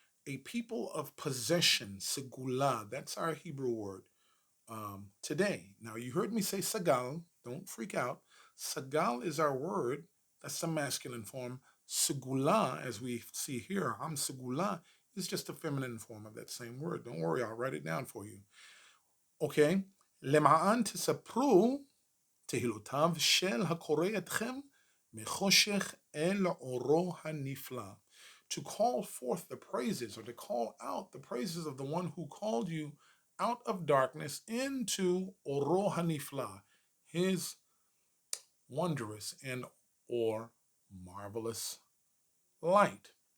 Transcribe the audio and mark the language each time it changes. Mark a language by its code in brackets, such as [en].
[en] A people of possession, segula. That's our Hebrew word today. Now, you heard me say sagal. Don't freak out. Sagal is our word. That's the masculine form. Segula, as we see here, am segula, is just a feminine form of that same word. Don't worry, I'll write it down for you. Okay? [he] למען תספרו תהילותיו של הקורא אתכם מחושך אל אורו הנפלא. [en] To call forth the praises or to call out the praises of the one who called you out of darkness into [he] Oro Hanifla, [en] his wondrous and or marvelous light.